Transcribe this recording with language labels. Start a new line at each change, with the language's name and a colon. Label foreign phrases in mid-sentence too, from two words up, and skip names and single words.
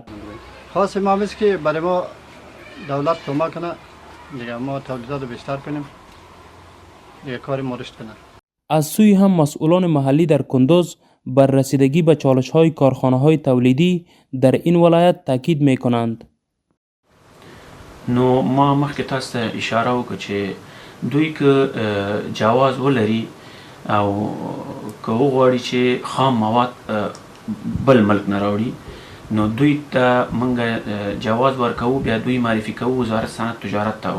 Persian: خاص ما است که برای ما دولت کمک کنه دیگه، ما تولیدات بیشتر کنیم دیگه، کار ما رشد کنه. از سوی هم مسئولان محلی در کندوز بر رسیدگی به چالش های کارخانه های تولیدی در این ولایت تاکید می کنند.
Pashto: نو ما مخکې تاسو ته اشاره وکړه چې دوی که جواز ولري او که وغواړي چې خام مواد بل ملک نه راوړي، نو دوی ته موږ جواز ورکوو، بیا دوی معرفي کوو وزارت صنعت تجارت ته.